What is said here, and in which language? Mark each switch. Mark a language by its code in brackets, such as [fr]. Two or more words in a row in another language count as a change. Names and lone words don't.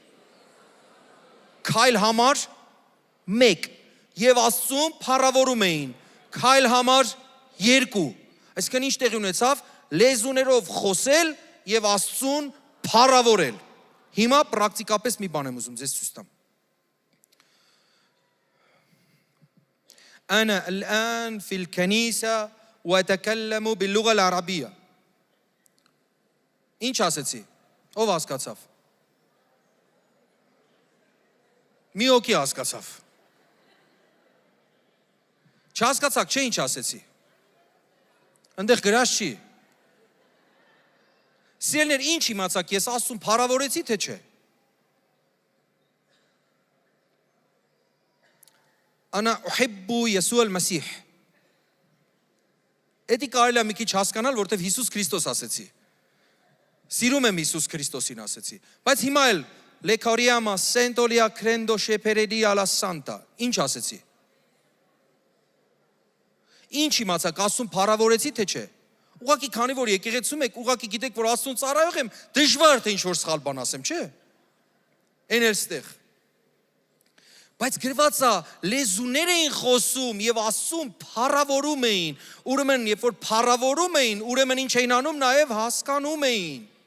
[hy] քայլ համար 1 եւ Աստծուն փառավորում էին, քայլ համար 2։ Այսինքն ինչ տեղի ունեցավ, լեզուներով խոսել եւ Աստծուն փառավորել։ Հիմա պրակտիկապես մի բան եմ ուզում ձեզ ցույց տամ։ [ar] أنا الآن في الكنيسة وأتكلم باللغة العربية. [hy] Ինչ ասեցի։ Ով հասկացավ։ Մի օքի հասկացավ։ Չհասկացաք, չէ ինչ ասեցի։ Այնտեղ գրած չի։ Սիրելիներ, ինչ իմացաք, ես Աստծուն փառավորեցի, թե չէ։ [ar] أنا أحب يسوع المسيح. [hy] Էդի կարելի է մի քիչ հասկանալ, որտեվ Հիսուս Քրիստոս ասեցի։ Սիրում եմ Հիսուս Քրիստոսին ասեցի։ Բայց հիմա էլ Լեկարիամա Սենտոլիա Քրենդո Շեփերեդի Ալա Սանտա։ Ինչ ասեցի։ Ինչ իմացաք, Աստծուն փառավորեցի, թե չէ։ Ուղղակի քանի որ եկեղեցում եք, ուղղակի գիտեք, որ Աստծուն ծառայող եմ, դժվար թե ինչ որ սխալ բան ասեմ, չէ։ Էն էլ ստեղ։ Բայց գրված է, լեզուներ էին խոսում եւ Աստծուն փառավորում էին։ Ուրեմն, երբ որ փառավորում էին, ուրեմն ինչ էին անում, նաեւ հասկանում էին։